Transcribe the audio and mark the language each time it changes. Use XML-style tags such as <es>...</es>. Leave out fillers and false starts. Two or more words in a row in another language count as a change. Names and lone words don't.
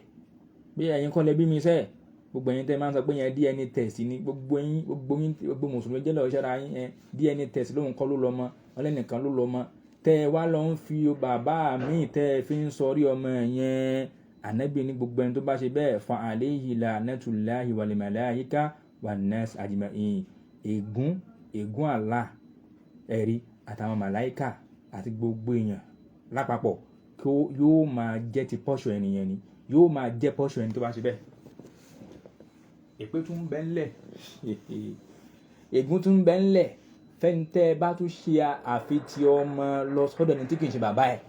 <yo>Bí ẹ̀yin kọ́ lẹ bí mi sẹ́, gbogbo ẹ̀yin tẹ́ máa ń sọ pé yẹn</yo> <en>DNA test</en> <yo>ni gbogbo mùsùlùmí jẹ́ lọ́ọ́ ṣẹ́ra yín</yo> <en>DNA test</en> <yo>lóhun kọ́ ló lọ́mọ ọlẹ́nìkan ló lọ́mọ. Tẹ́ ẹ wá lọ ń fi bàbá mi tẹ́ ẹ fi ń sọrí ọmọ yẹn. Ànábì ní gbogbo ẹni tó bá ṣe bẹ́ẹ̀</yo> <ar>فعليه لعنة الله والملائكة والناس أجمعين.</ar> <yo>Ègún Allah ẹ̀rí àtàwọn màláíkà àti gbogbo èèyàn lápapọ̀ kí yóò máa jẹ́ ti pọ́ṣọ̀ ẹnìyẹn ni. Yóò máa jẹ́ pọ́ṣọ̀ ẹni tó bá ṣe bẹ́ẹ̀. Èpè tún bẹ ńlẹ̀. Ègún tún bẹ ńlẹ̀ fẹ́ni tẹ́ ẹ bá tún ṣe àfitì ọmọ lọ sọ́dọ̀ ẹni tí kì í ṣe bàbá ẹ̀.</yo>